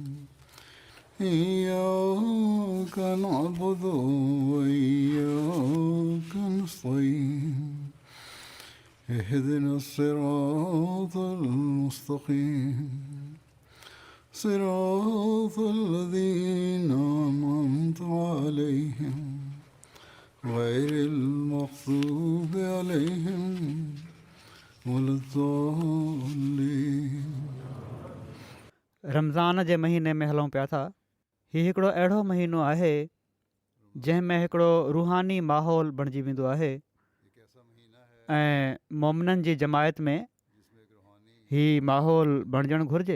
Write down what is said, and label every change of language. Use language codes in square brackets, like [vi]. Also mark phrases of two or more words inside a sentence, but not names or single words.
[ar] إياك نعبد وإياك نستعين اهدنا الصراط المستقيم صراط الذين أنعمت عليهم غير المغضوب عليهم ولا الضالين. [sd] रमज़ान जे महीने में हलूं पिया था. हीउ हिकिड़ो अहिड़ो महीनो आहे जंहिं में हिकिड़ो रूहानी माहौल बणिजी वेंदो आहे ऐं मोमिननि जी जमायत में हीउ माहौल बणिजणु घुरिजे.